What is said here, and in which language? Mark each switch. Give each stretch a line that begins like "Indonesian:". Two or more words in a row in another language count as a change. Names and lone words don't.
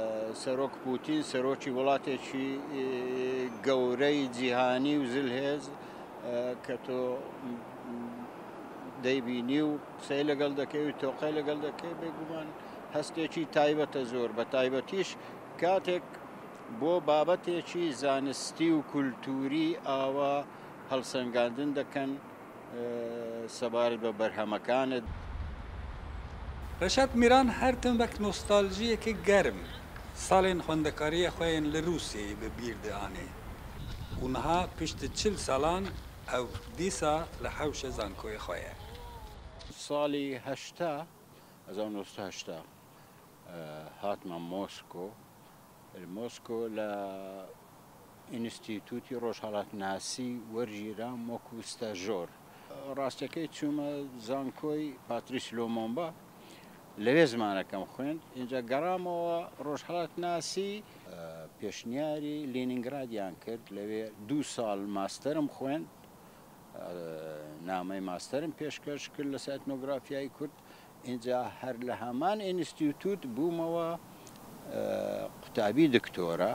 Central Kurdish: سەرۆک پوتین سەرۆکی وڵاتێکی گەورەی جیهانی و زلهێز کە تۆ دەیبینی و قسەی لەگەڵ دەکەی و تۆقەی لەگەڵ دەکەی بێگومان هەستێکی تایبەتە زۆر بە تایبەتیش کاتێک بۆ بابەتێکی زانستی و کولتوری ئاوا هەڵسەنگاندن دەکەن سەبارەت بە بەرهەمەکانت.
Kurdish: Reşat Miran her tim wek nostaljiyekê germ salên xwendekariyê xwe yên li Rûsyayê bi bîr dianê. û niha piştî 40 salan ew dîsa li hewşa zankoyê xwe ye.
Central Kurdish: ساڵی هەشتا 1970 هاتمە مۆسکۆ لە ئینستیتوتی ڕۆژهەڵاتناسی وەرگیرام وەکو ستاژۆر. ڕاستەکەی چوومە زانکۆی پاتریس لۆمۆمبا لەوێ زمانەکەم خوێند اینجا گەڕامەوە ڕۆژهەڵاتناسی پێشنیاری لێنینگرادیان کرد لەوێ 2 ساڵ ماستەرم خوێند نامەی ماستەرم پێشکەش کرد لە ئێتنۆگرافیای کورد اینجا هەر لە هەمان ئینستیتوت بوومەوە قوتابی دکتۆرە.